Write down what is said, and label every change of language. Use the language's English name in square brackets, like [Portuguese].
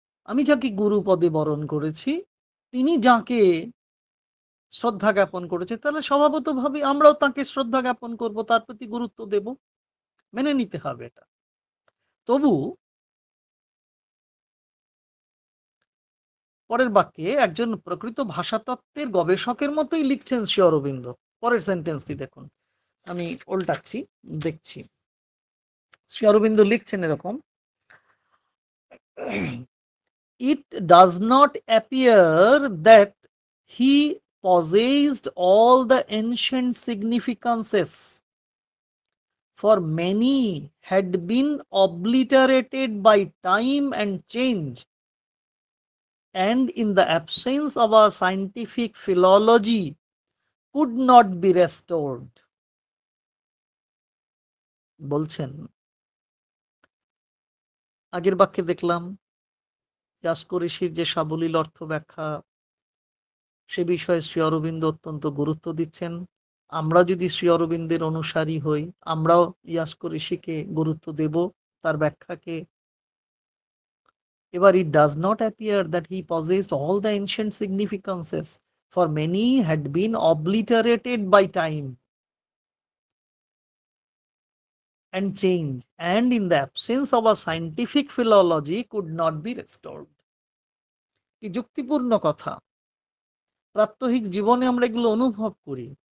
[Bangla] আমি যাকে গুরু পদে বরণ করেছি, তিনি যাকে শ্রদ্ধা জ্ঞাপন করেছে, তাহলে স্বভাবতভাবে আমরাও তাকে শ্রদ্ধা জ্ঞাপন করব, তার প্রতি গুরুত্ব দেব, মেনে নিতে হবে এটা। তবু পরের বাক্যে একজন প্রকৃত ভাষাতত্ত্বের গবেষকের মতোই লিখছেন শ্রী অরবিন্দ। পরের সেন্টেন্সটি দেখুন, আমি উল্টাচ্ছি, দেখছি। শ্রী অরবিন্দ লিখছেন এরকম: [English] It does not appear that he possessed all the ancient significances, for many had been obliterated by time and change, and in the absence of a scientific philology could not be restored. [Bangla] বলছেন, আগের বাক্যে দেখলাম ইয়াস্ক ঋষির যে সাবলীল অর্থ ব্যাখ্যা, সে বিষয়ে শ্রী অরবিন্দ অত্যন্ত গুরুত্ব দিচ্ছেন। আমরা যদি শ্রী অরবিন্দের অনুসারী হই, আমরাও ইয়াস্ক ঋষিকে গুরুত্ব দেব, তার ব্যাখ্যাকে। [English] এবার it does not appear that he possessed all the ancient significances, for many had been obliterated by time and change, and in the absence of a scientific philology could not be restored. [Bangla] কি যুক্তিপূর্ণ কথা! প্রাত্যহিক জীবনে আমরা এগুলো অনুভব করি।